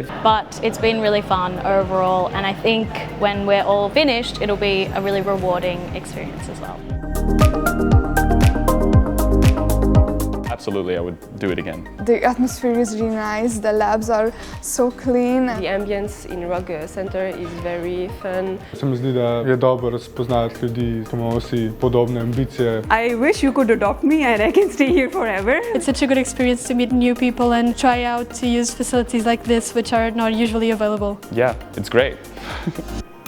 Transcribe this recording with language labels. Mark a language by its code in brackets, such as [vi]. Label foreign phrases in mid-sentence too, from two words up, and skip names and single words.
[en] But it's been really fun overall, and I think when we're all finished, it'll be a really rewarding experience as well. Absolutely, I would do it again. The atmosphere is really nice, the labs are so clean. The ambience in Rog Center is very fun. [sl] Se mi zdi, da je dobro spoznati ljudi, ki imamo vsi podobne ambicije. [en] I wish you could adopt me and I can stay here forever. It's such a good experience to meet new people and try out to use facilities like this, which are not usually available. Yeah, it's great.